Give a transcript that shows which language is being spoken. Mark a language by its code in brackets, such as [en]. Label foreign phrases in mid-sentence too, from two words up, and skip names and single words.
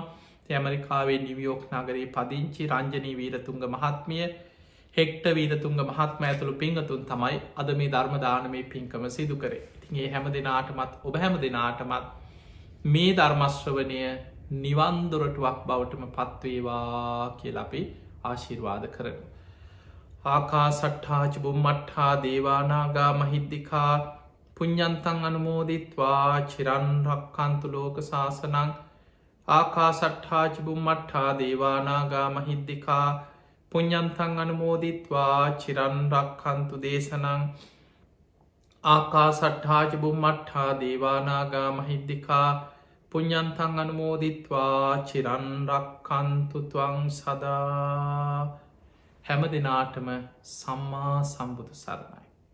[si] ඇමරිකාවේ නිවියෝක් නගරේ පදිංචි රංජනී වීරතුන්ග මහත්මිය හෙක්ට වීරතුන්ග මහත්ම ඇතුළු පිංගතුන් තමයි අද මේ ධර්මදානමේ පින්කම සිදු කරේ. ඉතින් ඒ හැම දෙනාටමත් ඔබ හැම දෙනාටමත් මේ ධර්මශ්‍රවනය නිවන්දොරටුවක් බවටම පත්වේවා කියල අපි ආශිර්වාද කරන. [pi] ආකා සට්ඨාච බුම්මට්හා දේවානාගා මහිද්දිකා පුඤ්ඤන්තං අනුමෝදිත්වා චිරන්රක්කන්තු ලෝක සාසනං ආකා සට්ඨාච බුම්මට්හා දේවානාගා මහිද්දිකා පුඤ්ඤන්තං අනුමෝදිත්වා චිරන්රක්කන්තු දේශනං ආකා සට්ඨාච බුම්මට්හා දේවානාගා මහිද්දිකා පුඤ්ඤන්තං අනුමෝදිත්වා චිරන්රක්කන්තු ත්වං සදා. [si] හැම දෙනාටම සම්මා සම්බුදු සරණයි.